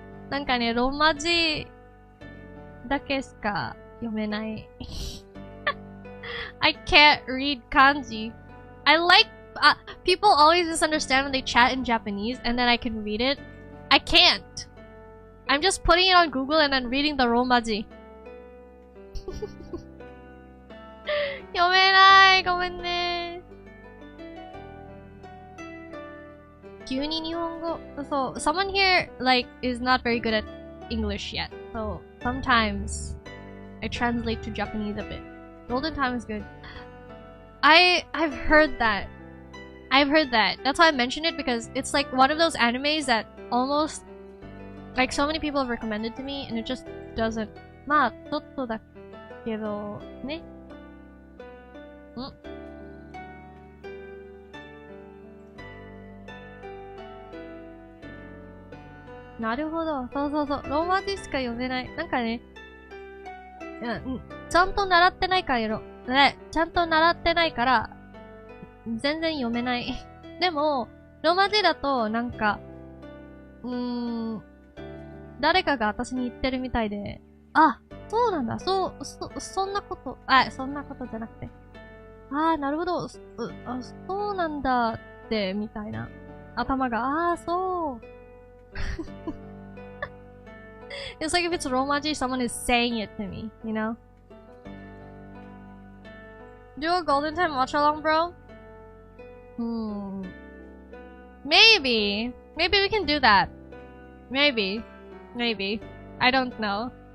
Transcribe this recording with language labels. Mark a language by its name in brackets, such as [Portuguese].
[Japanese] なんかね、ロマ字だけしか読めない。 [English] I can't read kanji. I like people always misunderstand when they chat in Japanese and then I can read it. I can't. I'm just putting it on Google and then reading the romaji. [Japanese] 読めない。ごめんね。急に日本語。 [English] So, someone here, like, is not very good at English yet. So, sometimes I translate to Japanese a bit. Golden Time is good. I've heard that. I've heard that. That's why I mentioned it, because it's like one of those animes that almost, like, so many people have recommended to me, and it just doesn't. [Japanese] まあ、ちょっとだけど、ね。なるほど。そうそうそう。ローマ字しか読めない。なんかね、ちゃんと習ってないからちゃんと習ってないから、全然読めない。でも、ローマ字だと、なんか、誰かが私に言ってるみたいで、あ、そうなんだ。そんなこと、そんなことじゃなくて。なるほど。そうなんだって、みたいな。頭が、そう。 [English] It's like if it's Romaji, someone is saying it to me, you know? Do a Golden Time watch along, bro? Maybe. Maybe we can do that. Maybe. I don't know.